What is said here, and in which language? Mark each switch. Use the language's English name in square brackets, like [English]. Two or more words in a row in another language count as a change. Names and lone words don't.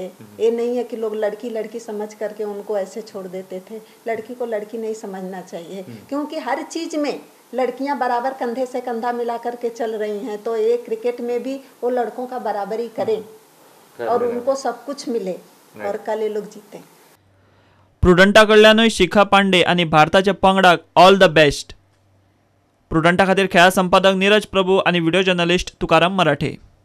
[Hindi] ये नहीं है कि लोग लड़की लड़की समझ करके उनको ऐसे छोड़ देते थे। लड़की को लड़की नहीं समझना चाहिए, क्योंकि हर चीज़ में लड़कियां बराबर कंधे से कंधा मिला करके चल रही हैं। तो ये क्रिकेट में भी वो लड़कों का बराबरी करें और उनको सब कुछ मिले और कल ये लोग जीते। [Konkani] प्रुडंटा कडल्यानूय शिखा पांडे आणि भारताच्या पंगडाक [English] All the best. [Konkani] प्रुडंटा खातीर खेळा संपादक नीरज प्रभू आणि व्हिडिओ जर्नलिस्ट तुकाराम मराठे।